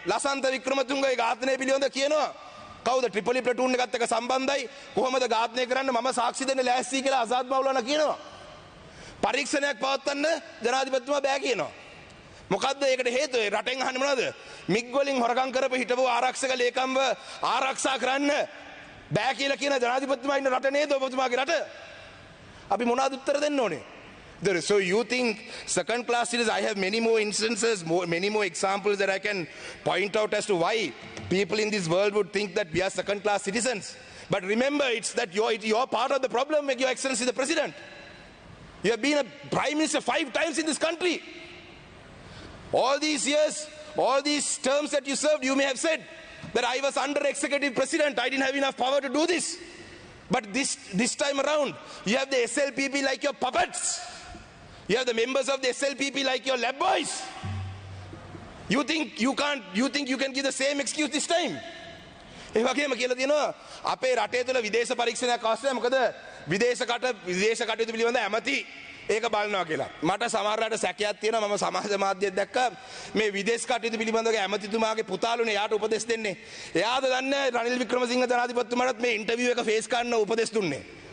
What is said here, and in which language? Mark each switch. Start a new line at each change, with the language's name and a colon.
Sinhala: ලසන්ත වික්‍රමතුංගගේ ඝාතනය පිළිබඳව කියනවා. කවුද ට්‍රිපොලි ප්ලටූන් එකත් එක්ක සම්බන්ධයි කොහොමද ඝාතනය කරන්න මම සාක්ෂි දෙන්න ලෑස්ති කියලා ආසාද් මවුලානා කියනවා. පරීක්ෂණයක් පවත්වන්න ජනාධිපතිතුමා බෑ කියනවා. මොකද්ද ඒකට හේතුව? රටෙන් අහන්නේ මොනවද? මිග් වලින් හොරකම් කරපු හිටපු ආරක්ෂක ලේකම්ව ආරක්ෂා කරන්න බෑ කියලා කියන ජනාධිපතිතුමා ඉන්න රට නේද ඔබතුමාගේ රට? අපි මොනවද උත්තර දෙන්න ඕනේ?
English: So you think second class citizens? I have many more instances, many more examples that I can point out as to why people in this world would think that we are second class citizens. But remember, it's that you're part of the problem, Your Excellency the President. You have been a Prime Minister 5 times in this country. All these years, all these terms that you served, you may have said that I was under executive president, I didn't have enough power to do this. But this time around, you have the SLPP like your puppets. You have the members of the SLPP like your lab boys. You think you can give the same excuse this time?
Sinhala: ඒ වගේම කියලා තියෙනවා අපේ රටේ තුල විදේශ පරීක්ෂණයක් අවශ්‍යයි. මොකද විදේශ කටයුතු පිළිබඳ ඇමති ඒක බලනවා කියලා. මට සමහරවිට සැකයක් තියෙනවා. මම සමාජ මාධ්‍යයක් දැක්කා මේ විදේශ කටයුතු පිළිබඳව ඇමතිතුමාගේ පුතාලුනේ එයාට උපදෙස් දෙන්නේ. එයාද දන්නේ රනිල් වික්‍රමසිංහ ජනාධිපතිතුමාට මේ ඉන්ටර්විව් එක ෆේස් කරන්න උපදෙස් දුන්නේ.